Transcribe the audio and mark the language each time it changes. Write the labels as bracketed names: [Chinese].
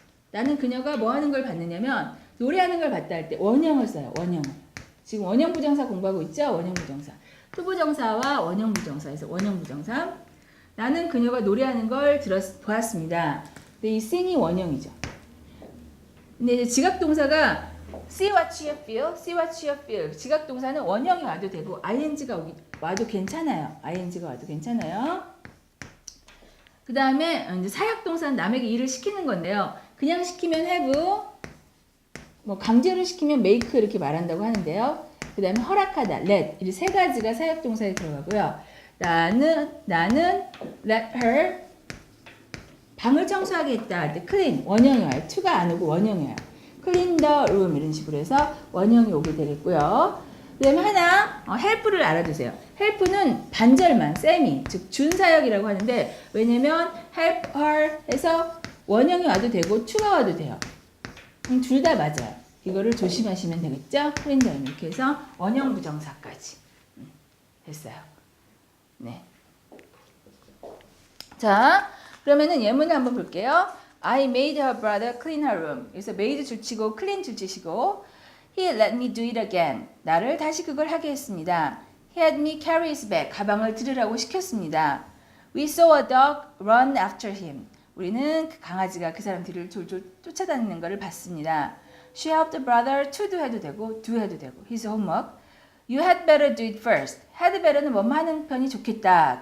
[Korean] 나는 그녀가 뭐 하는 걸 봤느냐면 노래하는 걸 봤다 할 때 원형을 써요. 원형을. 지금 원형 부정사 공부하고 있죠? 원형 부정사. 투부정사와 원형 부정사에서 원형 부정사. 나는 그녀가 노래하는 걸 보았습니다. 근데 이 sing이 원형이죠. 근데 이제 지각동사가 see what you feel, see what you feel. 지각동사는 원형이 와도 되고 ing가 와도 괜찮아요. ing가 와도 괜찮아요. 그 다음에 이제 사역동사는 남에게 일을 시키는 건데요. 그냥 시키면 have, 뭐 강제로 시키면 make 이렇게 말한다고 하는데요. 그 다음에 허락하다, let 이 세 가지가 사역동사에 들어가고요. 나는 let her 방을 청소하게 했다 할 때 clean 원형이 와요. to가 안 오고 원형이 와요. clean the room 이런 식으로 해서 원형이 오게 되겠고요. 그 다음에 하나 help를 알아두세요. help는 반절만 semi 즉 준사역이라고 하는데 왜냐면 help her 해서 원형이 와도 되고 to가 와도 돼요. 둘 다 맞아요. 이거를 조심하시면 되겠죠. clean the room 이렇게 해서 원형 부정사까지 됐어요. 네. 자, 그러면은 예문을 한번 볼게요. [English] I made her brother clean her room. [Korean] 그래서 made 줄치고 clean 줄치시고 [English] He let me do it again. [Korean] 나를 다시 그걸 하게 했습니다. [English] He had me carry his bag. [Korean] 가방을 들으라고 시켰습니다. [English] We saw a dog run after him. [Korean] 우리는 그 강아지가 그 사람 뒤를 졸졸 쫓아다니는 것을 봤습니다. [English] She helped the brother to do [Korean] 해도 되고 [English] do 해도 되고 his homework. You had better do it first. [Korean] had better는 뭐뭐 하는 편이 좋겠다.